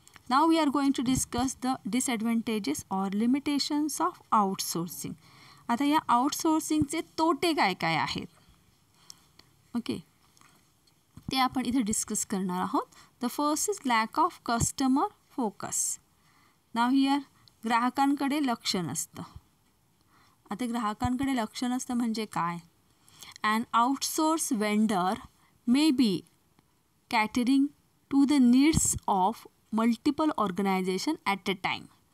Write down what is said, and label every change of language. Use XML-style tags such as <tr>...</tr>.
<en>Now we are going to discuss the disadvantages or limitations of outsourcing.</en> <mr>आता या आउटसोर्सिंगचे तोटे काय काय आहेत? ओके. ते आपण इथे डिस्कस करणार आहोत.</mr> <en>The first is lack of customer focus. Now here</en> <mr>ग्राहकांकडे लक्ष नसतं. आता ग्राहकांकडे लक्ष नसतं म्हणजे काय?</mr> <en>An outsource vendor may be catering to the needs of multiple organizations at a time.</en>